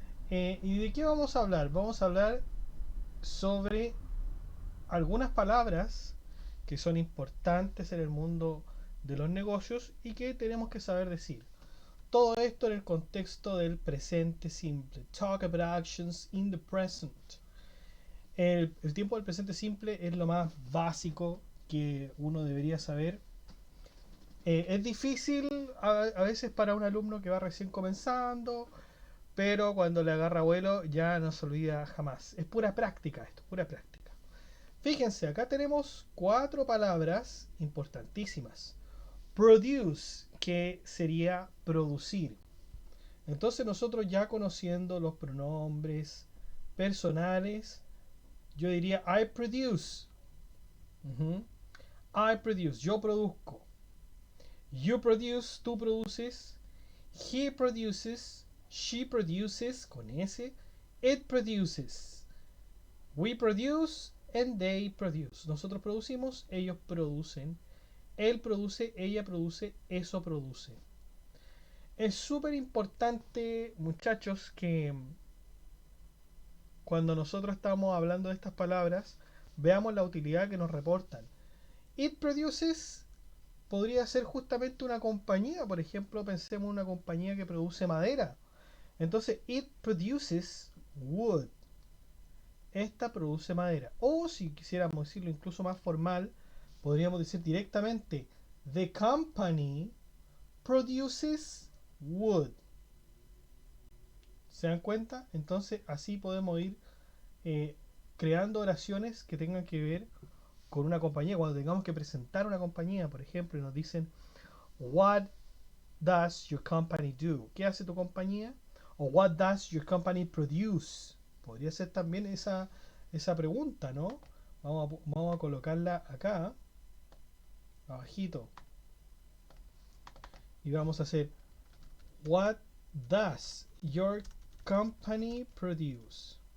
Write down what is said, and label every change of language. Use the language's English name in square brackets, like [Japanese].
[Spanish] ¿Y de qué vamos a hablar? Vamos a hablar sobre algunas palabras que son importantes en el mundo de los negocios y que tenemos que saber decir. Todo esto en el contexto del presente simple. [English] Talk about actions in the present. [Spanish] El tiempo del presente simple es lo más básico que uno debería saber. Es difícil a veces para un alumno que va recién comenzando, pero cuando le agarra vuelo ya no se olvida jamás. Es pura práctica esto, pura práctica. Fíjense, acá tenemos cuatro palabras importantísimas. Produce, que sería producir. Entonces nosotros ya conociendo los pronombres personales, yo diría [English] I produce. [Spanish] Ujú. [English] I produce, [Spanish] yo produzco. [English] You produce, [Spanish] tú produces. [English] He produces, she produces, [Spanish] con S. [English] It produces. We produce and they produce. [Spanish] Nosotros producimos, ellos producen. Él produce, ella produce, eso produce. Es súper importante, muchachos, que cuando nosotros estamos hablando de estas palabras, veamos la utilidad que nos reportan. [English] It produces [Spanish] podría ser justamente una compañía. Por ejemplo, pensemos en una compañía que produce madera. Entonces, [English] it produces wood. [Spanish] Esta produce madera. O si quisiéramos decirlo incluso más formal, podríamos decir directamente, [English] the company produces wood. [Spanish] ¿Se dan cuenta? Entonces, así podemos ir eh, creando oraciones que tengan que ver con una compañía. Cuando tengamos que presentar una compañía, por ejemplo, y nos dicen, [English] what does your company do? [Spanish] ¿Qué hace tu compañía? [English] O what does your company produce? [Spanish] Podría ser también esa pregunta, ¿no? Vamos a colocarla acá, abajito. Y vamos a hacer [English] what does your company produce?